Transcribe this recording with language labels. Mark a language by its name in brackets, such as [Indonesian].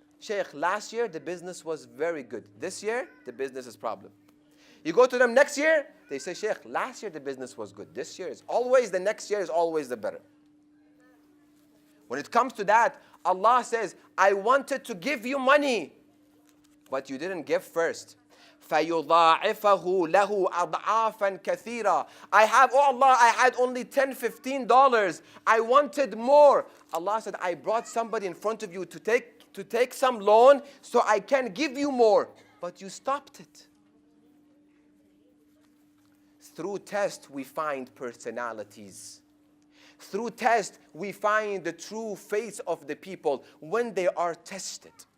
[English] Sheikh, last year the business was very good. This year, the business is problem. You go to them next year, they say, Sheikh, last year the business was good. This year is always, the next year is always the better. When it comes to that, Allah says, I wanted to give you money, but you didn't give first. [Arabic] فَيُضَاعِفَهُ لَهُ أَضْعَافًا كَثِيرًا. [English] I have, oh Allah, I had only $10, $15. I wanted more. Allah said, I brought somebody in front of you to take some loan so I can give you more. But you stopped it. Through test, we find personalities. Through test, we find the true face of the people when they are tested.